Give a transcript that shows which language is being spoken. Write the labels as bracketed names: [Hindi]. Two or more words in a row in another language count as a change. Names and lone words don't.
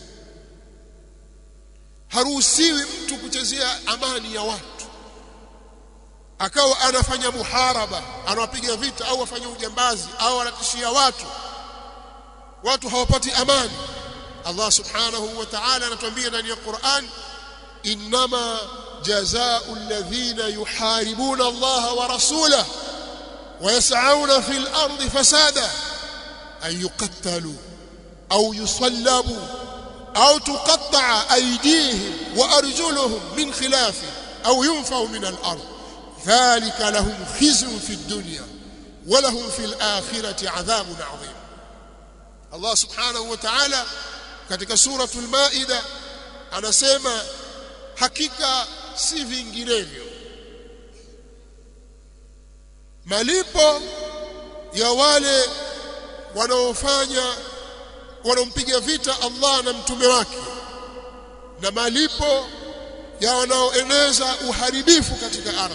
[Swahili] Haruhusiwi mtu kuchezea amani ya watu, akawa anafanya muharaba, anawapiga vita au afanya ujambazi au anatishia watu hawapati amani. [Arabic] الله سبحانه وتعالى [Swahili] anatuambia ndani ya Qur'an, [Arabic] إنما جزاء الذين يحاربون الله ورسوله ويسعون في الأرض فسادا أن يقتلوا أو يصلبوا أو تقطع أيديهم وأرجلهم من خلاف أو ينفوا من الأرض ذلك لهم خزي في الدنيا ولهم في الآخرة عذاب عظيم. الله سبحانه وتعالى [Swahili] katika suratul Maida anasema, hakika si vinginevyo malipo ya wale wanaompiga vita Allah na mtume wake, na malipo ya wanaoeneza uharibifu katika ardhi.